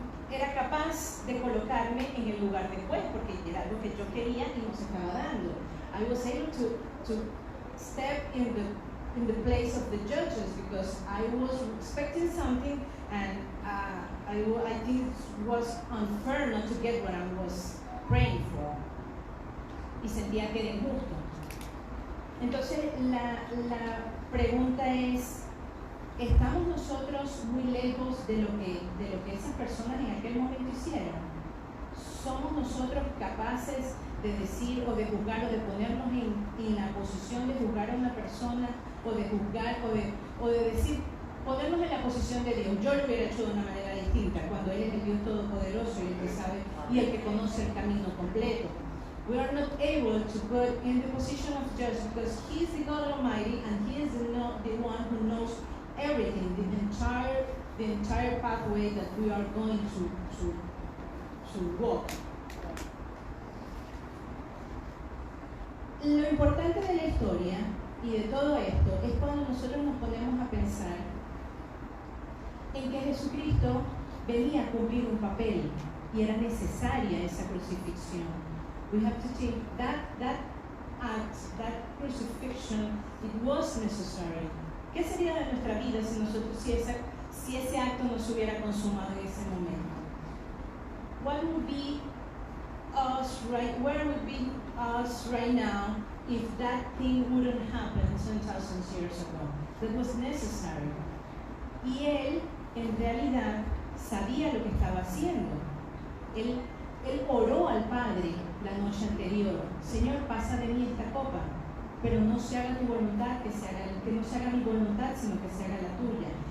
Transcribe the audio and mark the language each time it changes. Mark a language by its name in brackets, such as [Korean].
[Spanish] Era capaz de colocarme en el lugar de juez porque era algo que yo quería y no se estaba dando. [English] I was able to step in the place of the judges because I was expecting something and I think it was unfair not to get what I was praying for. [Spanish] Y sentía que era injusto. Entonces la pregunta es, ¿estamos nosotros muy lejos de lo que esas personas en aquel momento hicieron? ¿Somos nosotros capaces de decir o de juzgar o de ponernos en la posición de juzgar a una persona o de juzgar, o de decir, ponernos en la posición de Dios. Yo lo hubiera hecho de una manera distinta, cuando Él es el Dios Todopoderoso y el que sabe y el que conoce el camino completo. [English] We are not able to put in the position of judge because He is the God Almighty and He is the one who knows everything, the entire pathway that we are going to walk. [Spanish] Lo importante de la historia y de todo esto es cuando nosotros nos ponemos a pensar en que Jesucristo venía a cumplir un papel y era necesaria esa crucifixión. [English] We have to think that act, that crucifixion, it was necessary. [Spanish] ¿Qué sería de nuestra vida si ese acto no se hubiera consumado en ese momento? [English] What would be us where would be us right now if that thing wouldn't happen 10,000 years ago? That was necessary. [Spanish] Y Él, en realidad, sabía lo que estaba haciendo. Él oró al Padre la noche anterior: Señor, pasa de mí esta copa, pero no se haga tu voluntad, que no se haga mi voluntad, sino que se haga la tuya.